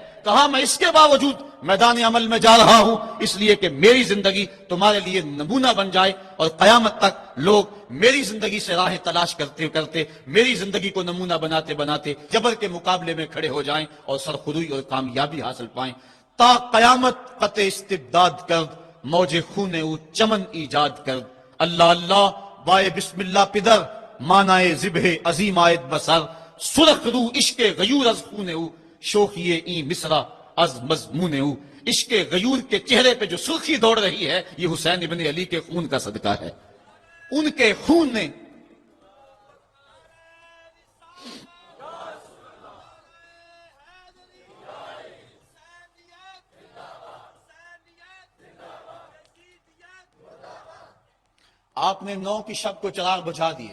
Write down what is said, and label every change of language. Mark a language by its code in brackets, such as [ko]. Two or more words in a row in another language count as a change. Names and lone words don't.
[ur] کہا میں اس کے باوجود میدان عمل میں جا رہا ہوں اس لیے کہ میری زندگی تمہارے لیے نمونہ بن جائے اور قیامت تک لوگ میری زندگی سے راہیں تلاش کرتے کرتے میری زندگی کو نمونہ بناتے بناتے جبر کے مقابلے میں کھڑے ہو جائیں اور سرخروئی اور کامیابی حاصل پائیں. [fa] تا قیامت قطع استبداد کرد، موج خون او چمن ایجاد کرد. اللہ اللہ بائے [ar] بسم اللہ [fa] پدر، مانائے ذبح عظیم آیت بسر. سرخ رو عشق غیور از خون او، شوخی این مصرع از مضمون او. [ur] عشق غیور کے چہرے پہ جو سرخی دوڑ رہی ہے یہ حسین ابن علی کے خون کا صدقہ ہے. ان کے خون نے آپ نے 9 کی شب کو چراغ بجھا دیے.